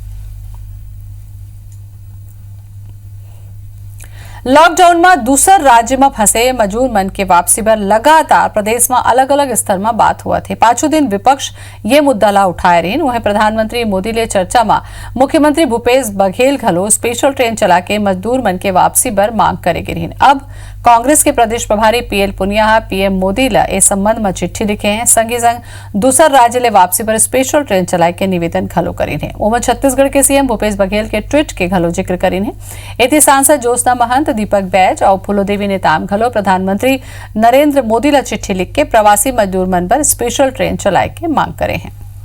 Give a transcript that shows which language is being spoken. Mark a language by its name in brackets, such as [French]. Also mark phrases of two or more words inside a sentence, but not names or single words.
[Chhattisgarhi] लॉकडाउन में दूसर राज्य में फंसे मजूर मन के वापसी पर लगातार प्रदेश में अलग अलग स्तर में बात हुआ थे। 5 दिन विपक्ष ये मुद्दा ला उठाए रही। वह प्रधानमंत्री मोदी ले चर्चा में मुख्यमंत्री भूपेश बघेल घलो [English] special train [Chhattisgarhi] चला के मजदूर मन के वापसी पर मांग करेगी रही। अब कांग्रेस के प्रदेश प्रभारी पीएल पुनिया पीएम मोदी ला इस संबंध में चिट्ठी लिखे हैं। संगी संग दूसर राज्य ले वापसी पर [English] special train [Chhattisgarhi] चलाए के निवेदन घलो करीन है। उमर छत्तीसगढ़ के सीएम भूपेश बघेल के ट्वीट के घलो जिक्र करीन है। एति सांसद ज्योत्सना महंत, दीपक बैज और फूलोदेवी नेताम घलो प्रधानमंत्री नरेंद्र मोदी ला चिट्ठी लिख के प्रवासी मजदूर मन पर [English] special train [Chhattisgarhi] चलाए के मांग करे हैं।